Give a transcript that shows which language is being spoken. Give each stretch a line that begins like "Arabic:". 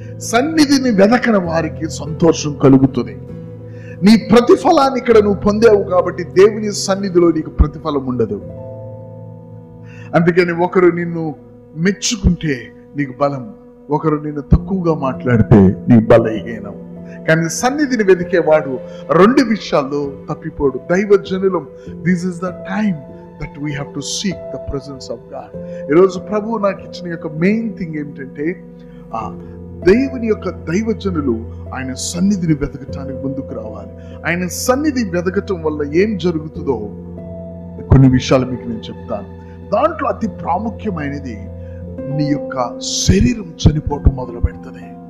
Telugu: సన్నిధిని వెదకని వారికి సంతోషం కలుగుతుంది. నీ ప్రతిఫలాన్ని ఇక్కడ నువ్వు పొందావు కాబట్టి దేవుని సన్నిధిలో నీకు ప్రతిఫలం ఉండదు. అందుకని ఒకరు నిన్ను మెచ్చుకుంటే నీకు బలం, ఒకరు నిన్ను తక్కువగా మాట్లాడితే నీ బలహీనం. కానీ సన్నిధిని వెతికేవాడు 2 విషయాల్లో తప్పిపోడు.
English: దైవజనులం, this is the time that we have to seek the presence of God.
Telugu: ఈరోజు ప్రభువు నాకు ఇచ్చిన యొక్క మెయిన్ థింగ్ ఏమిటంటే, దేవుని యొక్క దైవజనులు ఆయన సన్నిధిని వెతకటానికి ముందుకు రావాలి. ఆయన సన్నిధి వెతకటం వల్ల ఏం జరుగుతుందో కొన్ని విషయాలు మీకు నేను చెప్తాను. దాంట్లో అతి ప్రాముఖ్యమైనది నీ యొక్క శరీరం చనిపోవటం మొదలు పెడుతుంది.